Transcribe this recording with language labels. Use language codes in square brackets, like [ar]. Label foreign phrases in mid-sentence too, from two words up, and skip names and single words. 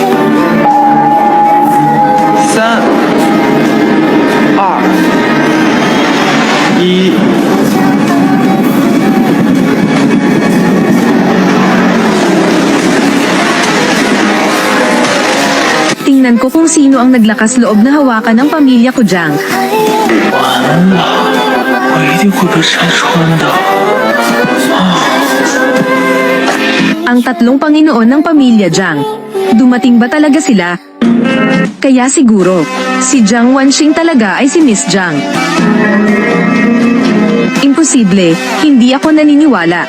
[zh] 3、2、1。 [tl] Tingnan ko kung sino ang naglakas loob na hawakan ang pamilya ko, Jiang. [zh] 完了，我一定会被拆穿的。 [tl] Ang 3 Panginoon ng pamilya Jiang. Dumating ba talaga sila? Kaya siguro, si Jiang Wanxing talaga ay si Miss Jiang. Imposible, hindi ako naniniwala.